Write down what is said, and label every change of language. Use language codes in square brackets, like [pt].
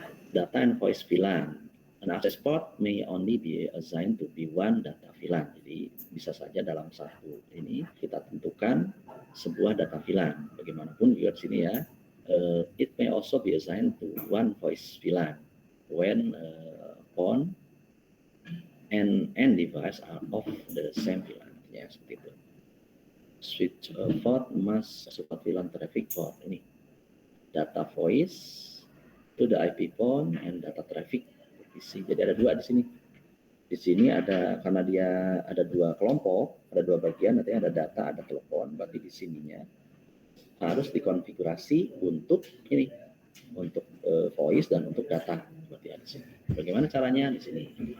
[en] Data and voice VLAN. An access port may only be assigned to be one data VLAN. [id] Jadi bisa saja dalam satu ini kita tentukan sebuah data VLAN. Bagaimanapun juga di sini ya. [en] It may also be assigned to one voice VLAN when phone and end device are of the same VLAN. [id] Ya seperti itu. [en] Switch port must support VLAN traffic port ini. Data voice to the IP phone and data traffic PC. [id] Jadi ada dua di sini. Di sini ada, karena dia ada dua kelompok, ada dua bagian, nanti ada data, ada telepon. Berarti di sininya harus dikonfigurasi untuk ini, untuk voice dan untuk data. Seperti ada di sini. Bagaimana caranya di sini?